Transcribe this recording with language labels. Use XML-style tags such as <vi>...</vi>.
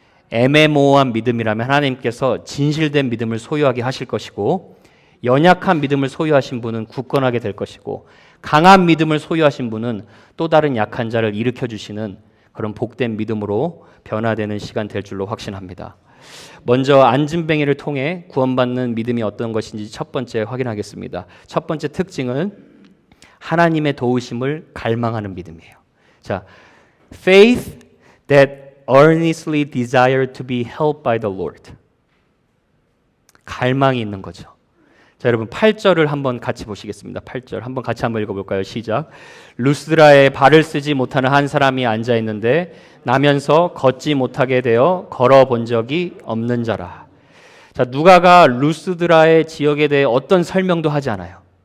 <ko>애매모호한 믿음이라면 하나님께서 진실된 믿음을 소유하게 하실 것이고 연약한 믿음을 소유하신 분은 굳건하게 될 것이고 강한 믿음을 소유하신 분은 또 다른 약한 자를 일으켜주시는 그런 복된 믿음으로 변화되는 시간 될 줄로 확신합니다. 먼저 안진뱅이를 통해 구원받는 믿음이 어떤 것인지 첫 번째 확인하겠습니다. 첫 번째 특징은 하나님의 도우심을 갈망하는 믿음이에요.</ko> <en>자, faith that earnestly desire to be helped by the Lord.</en> <ko>갈망이 있는 거죠. 자, 여러분 8절을 한번 같이 보시겠습니다. 8절 한번 같이 한번 읽어볼까요? 시작. 루스드라에 발을 쓰지 못하는 한 사람이 앉아 있는데 나면서 걷지 못하게 되어 걸어본 적이 없는 자라. 자, 누가가 루스드라의 지역에 대해 어떤 설명도 하지 않아요.</ko>